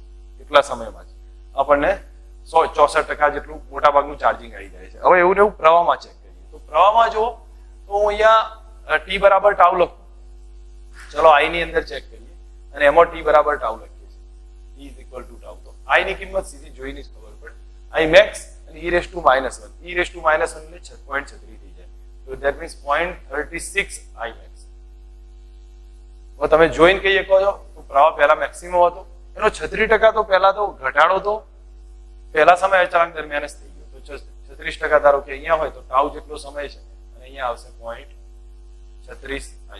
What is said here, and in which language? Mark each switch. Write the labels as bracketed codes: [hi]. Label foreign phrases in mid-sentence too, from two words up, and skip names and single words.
[gu] એટલા સમયમાં જ આપણને 64% જેટલું મોટા ભાગનું ચાર્જિંગ આવી જાય છે. હવે એવું ને એવું પ્રવાહમાં ચેક કરીએ તો પ્રવાહમાં જુઓ તો હું અહીંયા t બરાબર ટાઉ લખું. ચલો i ની અંદર ચેક કરીએ અને એમાં t બરાબર ટાઉ લખીએ છીએ. t = ટાઉ તો i ની કિંમત સીધી જોઈને જ ખબર પડે. [en] i max [gu] અને [en] e raised to -1 e raised to -1 [gu] એટલે 6.36 થઈ જાય. તો [en] that means 0.36 i max. [gu] હવે તમે જોઈને કહીએ કહો છો તો પ્રવાહ પહેલા મેક્સિમમ હતો એનો 36% તો પહેલા તો ઘટાડો તો પહેલા સમય અચળાંક દરમિયાન જ થઈ ગયો. તો 36% ધારો કે અહીંયા હોય તો ટાઉ જેટલો સમય છે અને અહીંયા આવશે 0.36 i.